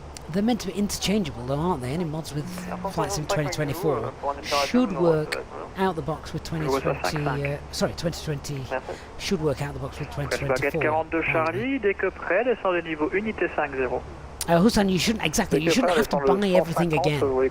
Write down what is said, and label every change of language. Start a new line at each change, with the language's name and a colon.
English: They're meant to be interchangeable though, aren't they? Any mods with Flight Sim 2024 should work out the box with 2020, sorry, 2020 should work out the box with 2024.
French: Baguette 42 Charlie, dès que prêt, descendez niveau unité 50.
English: Hussein, you shouldn't you shouldn't have to buy everything again.